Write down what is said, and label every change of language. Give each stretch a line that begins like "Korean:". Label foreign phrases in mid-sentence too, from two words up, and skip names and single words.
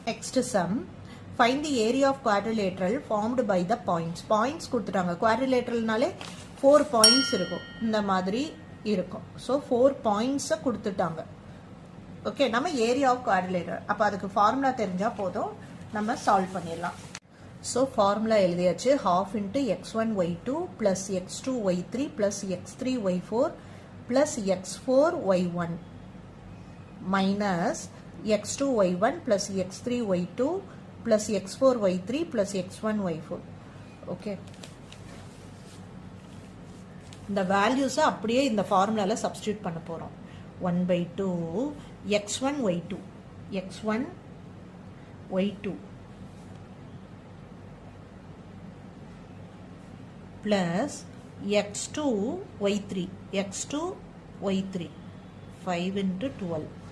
English: Next sum. Find the area of quadrilateral formed by the points.
Tamil: Points கொடுத்துட்டாங்க. Quadrilateralனாலே 4 points இருக்கும். இந்த மாதிரி இருக்கும். So 4 points கொடுத்துட்டாங்க. ஓகே, நம்ம
English: area of quadrilateral.
Tamil: அப்போ அதுக்கு ஃபார்முலா தெரிஞ்சால் போதும், நம்ம சால்வ் பண்ணிடலாம்.
English: so formula
Tamil: எழுதியாச்சு.
English: half into x1 y2 plus x2 y3 plus x3 y4 plus x4 y1 minus x2 y1 plus x3 y2 plus x4 y3 plus x1 y4.
Tamil: ஓகே, இந்த வேல்யூஸை அப்படியே இந்த ஃபார்முலாவில் சப்ஸ்டியூட் பண்ண போகிறோம்.
English: 1/2 x1 y2 x1 y2 plus x2 y3 x2 y3 5 into 12